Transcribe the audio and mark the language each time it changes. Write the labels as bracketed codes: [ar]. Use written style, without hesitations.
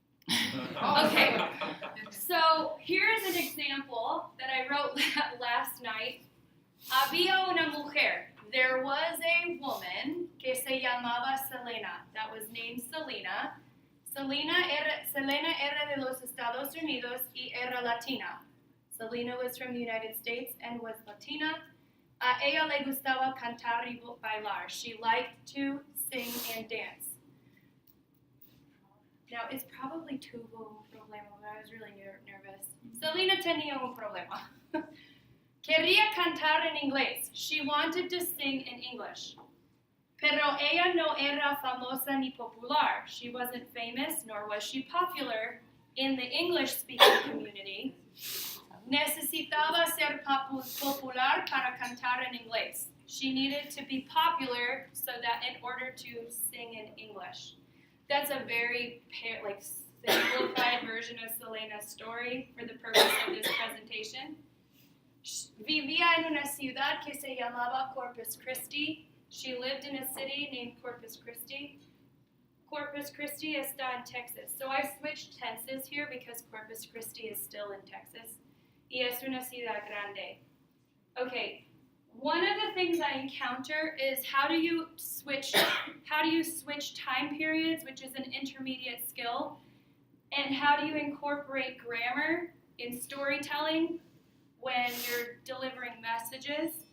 [en] Okay, so here's an example that I wrote last night. [es] Había una mujer. [en] There was a woman [es] que se llamaba Selena, [en] that was named Selena. [es] Selena era de los Estados Unidos y era latina. [en] Selena was from the United States and was Latina. [es] A ella le gustaba cantar y bailar. [en] She liked to sing and dance. Now, it's probably [es] tuvo un problema, [en] but I was really nervous. [es] Selena tenía un problema. Quería cantar en inglés. [en] She wanted to sing in English. [es] Pero ella no era famosa ni popular. [en] She wasn't famous, nor was she popular in the English-speaking community. [es] Necesitaba ser popular para cantar en inglés. [en] She needed to be popular so that in order to sing in English. That's a very simplified version of Selena's story for the purpose of this presentation. [es] Vivía en una ciudad que se llamaba Corpus Christi. [en] She lived in a city named Corpus Christi. [es] Corpus Christi está en Texas. [en] So I switched tenses here because Corpus Christi is still in Texas. [es] Y es una ciudad grande. [en] Okay, one of the things I encounter is how do you switch time periods, which is an intermediate skill, and how do you incorporate grammar in storytelling when you're delivering messages.